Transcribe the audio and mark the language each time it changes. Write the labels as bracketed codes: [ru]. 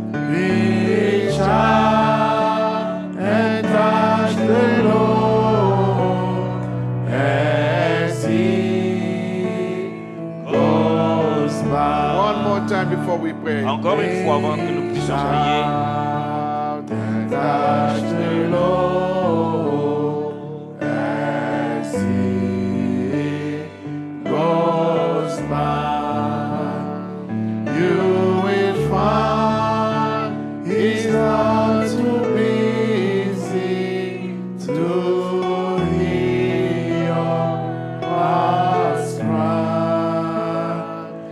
[en] Reach out and touch the Lord as He goes by. One more time before we pray. [fr] Encore une fois avant que nous puissions prier. [en] Shout and touch the Lord as He goes by. You will find He's not too busy to hear your heart's cry.